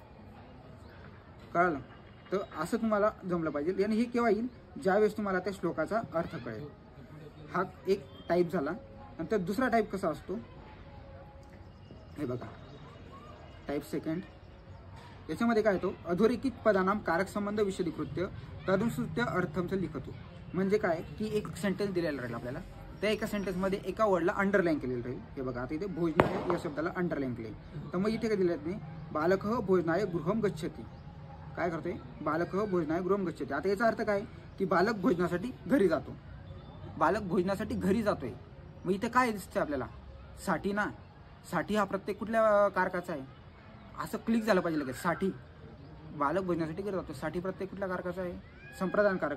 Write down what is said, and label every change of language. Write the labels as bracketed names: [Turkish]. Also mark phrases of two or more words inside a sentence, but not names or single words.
[Marathi] कळलं? तर असं तुम्हाला जमलं पाहिजे. आणि हे केव्हा येईल? ज्यावेळेस तुम्हाला त्या श्लोकाचा अर्थ कळेल. हा एक टाईप झाला. नंतर दुसरा टाईप कसा असतो हे बघा, [English] type second. [Marathi] याच्यामध्ये काय येतो, [Sanskrit] अधोरेखित पदानाम कारक संबंध विशदीकृत्य तदनुसृत्य अर्थमचं लिखतो. [Marathi] म्हणजे काय की एक सेंटेन्स दिलेला राहील आपल्याला, त्या एका सेंटेन्समध्ये एका वर्डला अंडरलाईन केलेलं राहील. हे बघा आता इथे भोजनाय या शब्दाला अंडरलाईन केले. तर मग इथे काय दिलं नाही, [Sanskrit] बालकः भोजनाय गृहम गच्छति. [Marathi] काय करतोय, [Sanskrit] बालकः भोजनाय गृहम गच्छति. [Marathi] आता याचा अर्थ काय की बालक भोजनासाठी घरी जातो, बालक भोजनासाठी घरी जातोय. मग इथे काय दिसतंय आपल्याला, साठी ना. साठी हा प्रत्येक कुठल्या कारकाचा आहे, असं क्लिक झालं पाहिजे लगेच. साठी बालक भोजनासाठी घरी जातो, साठी प्रत्येक कुठल्या कारकाचा आहे, संप्रदान कारक.